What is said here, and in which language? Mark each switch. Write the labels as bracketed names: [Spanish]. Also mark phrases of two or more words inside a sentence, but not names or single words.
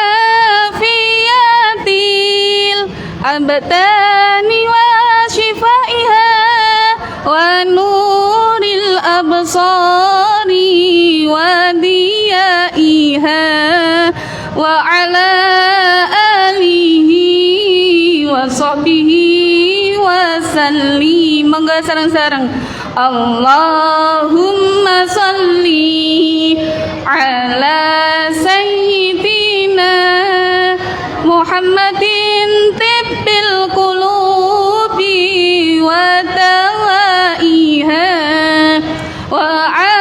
[Arabic] عافية الأبدان وشفائها ونور الأبصار وضيائها وعلى آله وصحبه وسلم. [Javanese] Monggo sareng-sareng. [Arabic] اللهم صل على سيدنا محمد طب القلوب ودوائها و